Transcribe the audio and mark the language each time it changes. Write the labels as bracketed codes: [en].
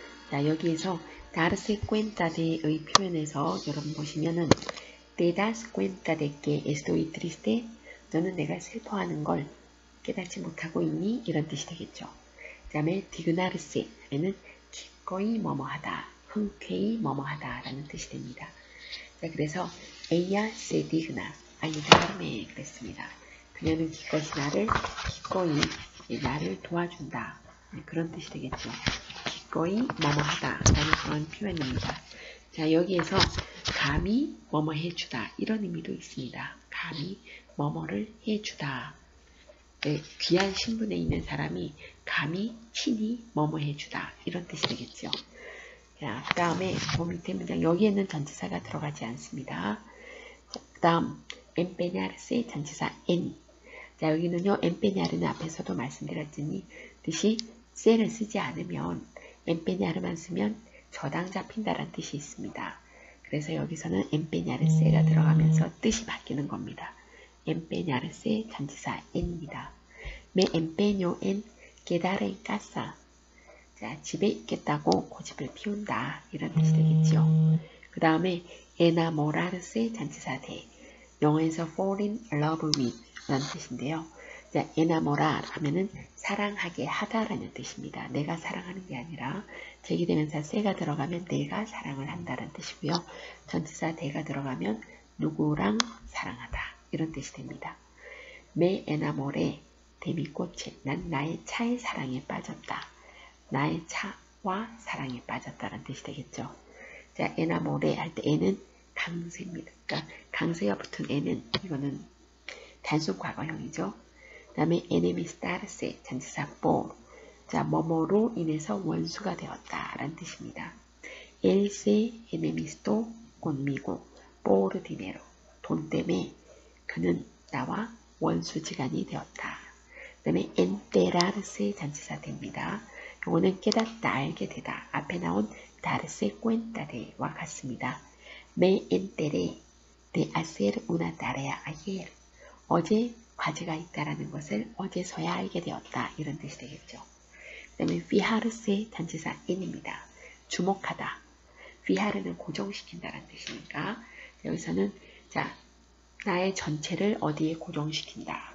[ko] 자, 여기에서 darse cuenta de의 표현에서 여러분 보시면은 [es] te das cuenta de que estoy triste. [ko] 너는 내가 슬퍼하는 걸 깨닫지 못하고 있니? 이런 뜻이 되겠죠. 그 다음에 디그나르세 하면은 기꺼이 뭐뭐하다, 흔쾌히 뭐뭐하다 라는 뜻이 됩니다. [es] 자, 그래서 ella se digna ayudarme 그랬습니다. [ko] 그녀는 기꺼이 나를 도와준다. 그런 뜻이 되겠죠. 기꺼이 뭐뭐하다 라는 그런 표현입니다. 자, 여기에서 감히 뭐뭐 해주다 이런 의미도 있습니다. 감히 뭐뭐를 해주다. 네, 귀한 신분에 있는 사람이 감히 친히 뭐뭐 해주다 이런 뜻이 되겠죠. 자, 그 다음에 밑에 문장 여기에는 전치사가 들어가지 않습니다. 그 다음 empeñarse 전치사 en. 자, 여기는요 empeñar는 앞에서도 말씀드렸더니 뜻이 se를 쓰지 않으면 empeñar만 쓰면 저당 잡힌다라는 뜻이 있습니다. 그래서 여기서는 empeñarse가 들어가면서 뜻이 바뀌는 겁니다. empeñarse 전치사 en입니다. [es] Me empeño en quedar en casa. [ko] 자, 집에 있겠다고 고집을 피운다. 이런 뜻이 되겠죠. 그 다음에 enamorarse 전치사 대. 영어에서 [en] fall in love with [ko] 라는 뜻인데요. 자, enamorar 하면은 사랑하게 하다라는 뜻입니다. 내가 사랑하는 게 아니라 제기대명사 se가 들어가면 내가 사랑을 한다라는 뜻이고요. 전치사 대가 들어가면 누구랑 사랑하다. 이런 뜻이 됩니다. [es] Me enamoré de mi coche. [ko] 난 나의 차의 사랑에 빠졌다. 나의 차와 사랑에 빠졌다는 뜻이 되겠죠. 자, enamoré 할 때 에는 강세입니다. 그러니까 강세가 붙은 에는 이거는 단순 과거형이죠. 그 다음에 enemistarse 전치사 por. 자, 뭐뭐로 인해서 원수가 되었다 라는 뜻입니다. [es] Él se enemistó conmigo por dinero. [ko] 돈 때문에 그는 나와 원수지간이 되었다. 그 다음에 enterarse 전치사 됩니다. 이거는 깨닫다, 알게 되다. 앞에 나온 darse cuenta de와 같습니다. [es] Me enteré de hacer una tarea ayer. [ko] 어제 과제가 있다라는 것을 어제서야 알게 되었다. 이런 뜻이 되겠죠. 그 다음에 fijarse 전치사 en입니다. 주목하다. fijar는 고정시킨다라는 뜻이니까 여기서는 자, 나의 전체를 어디에 고정시킨다.